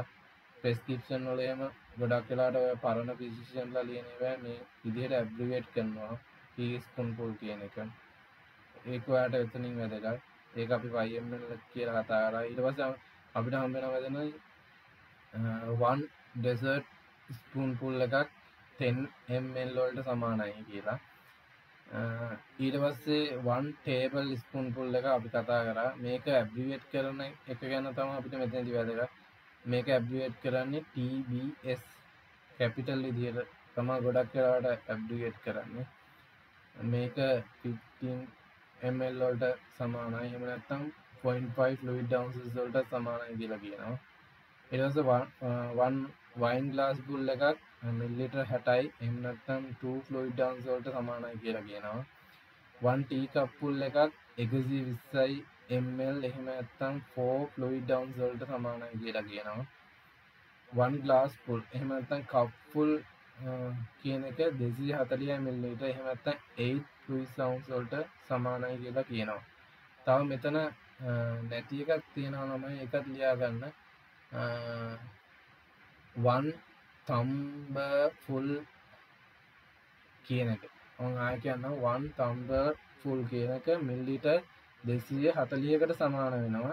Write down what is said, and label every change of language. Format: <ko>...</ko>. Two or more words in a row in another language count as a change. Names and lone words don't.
<si>prescription වල එහෙම ගොඩක් වෙලාට ඔය පරණ physician ලා ලියන ඒවා මේ විදිහට ඇබ්‍රිවේට් කරනවා teaspoonful කියන එක. ඒක ඔයාලට එතනින් වැදගත්. ඒක අපි YML කියලා කතා කරා. ඊට පස්සේ අපිට හම්බ වෙනවා වැදෙන 1</si> <en>dessert spoonful</en> <si>එකක් 10 ml වලට සමානයි කියලා. ඊට පස්සේ 1</si> <en>table spoonful</en> <si>එක අපි කතා කරා. මේක ඇබ්‍රිවියේට් කරන එක ගැන තමයි අපිට මෙතනදී වැදගත්. මේක ඇබ්‍රිවියේට් කරන්නේ TBS කැපිටල් විදියට තමයි ගොඩක් වෙලාවට ඇබ්‍රිවියේට් කරන්නේ. මේක 15 ml වලට සමානයි. එහෙම නැත්නම් 0.5</si> <en>fluid ounces</en> <si>වලට සමානයි කියලා කියනවා. ඊට පස්සේ 1</si> <en>wine glass full</en> <si>එකක් මිලිලිටර් 60යි. එහෙම නැත්නම් 2</si> <en>fluid ounces</en> <si>වලට සමානයි කියලා කියනවා. 1</si> <en>tea cup full</en> <si>එකක් 120යි ml. එහෙම නැත්නම් 4</si> <en>fluid ounces</en> <si>වලට සමානයි කියලා කියනවා. 1</si> <en>glass full</en> <si>එහෙම නැත්නම්</si> <en>cup full</en> <si>කියන එක 240 ml. එහෙම නැත්නම් 8</si> <en>fluid ounces</en> <si>වලට සමානයි කියලා කියනවා. තව මෙතන නැති එකක් තියෙනවා ළමයි, ඒකත් ලියා ගන්න. 1 tumblerful කියන එක. මම ආයෙ කියන්නම් 1 tumblerful කියන එක මිලිලිටර් 240කට සමාන වෙනවා.</si>